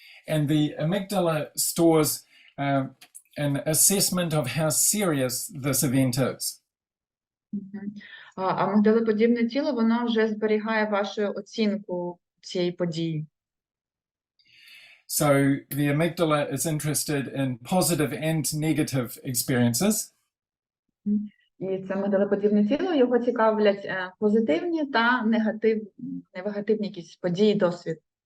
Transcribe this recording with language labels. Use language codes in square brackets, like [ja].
[en] And the amygdala stores an assessment of how serious this event is. [uk] А мигдалеподібне тіло, воно вже зберігає вашу оцінку цієї події. [en] So the amygdala is interested in positive and negative experiences. [uk] І це мигдалеподібне тіло, його цікавлять позитивні та негативні якісь події, досвід.